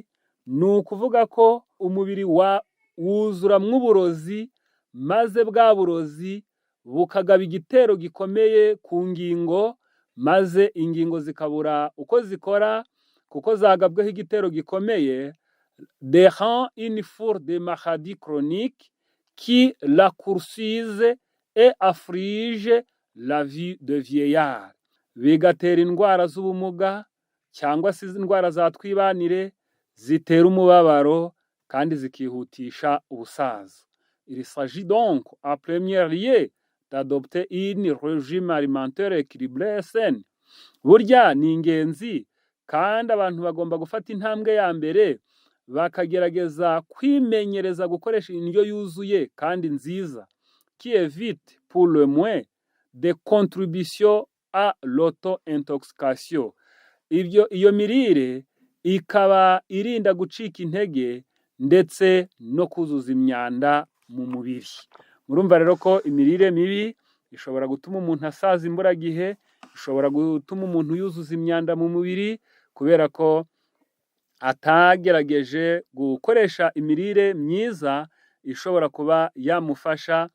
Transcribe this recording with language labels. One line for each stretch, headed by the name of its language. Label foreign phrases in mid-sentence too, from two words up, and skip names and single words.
Kinyarwanda: Ni ukuvuga ko umubiri wuzuramwo uburozi, maze bwa burozi bukagaba igitero gikomeye ku ngingo, maze ingingo zikabura uko zikora, kuko zagabweho igitero gikomeye,
French: derant une foule de maladies chroniques qui la courtisent et afflige la vie de vieillard.
Kinyarwanda: Bigatera indwara z'ubumuga cyangwa se indwara za twibanire, zitera umubabaro kandi zikihutisha ubusaza.
French: Il s'agit donc en premier lieu d'adopter un régime alimentaire équilibré et sain.
Kinyarwanda: Burya ni ingenzi, kandi abantu bagomba gufata intambwe ya mbere bakagerageza kwimenyereza gukoresha indyo yuzuye kandi nziza,
French: qui évite pour le moins des contributions à l'auto-intoxication.
Kinyarwanda: Iyo mirire ikaba irinda gucika intege ndetse no kuzuza imyanda mu mubiri. Murumva rero ko imirire mibi ishobora gutuma umuntu asaza imburagihe, ishobora gutuma umuntu yuzuza imyanda mu mubiri, kubera ko atagerageje gukoresha imirire myiza ishobora kuba yamufasha.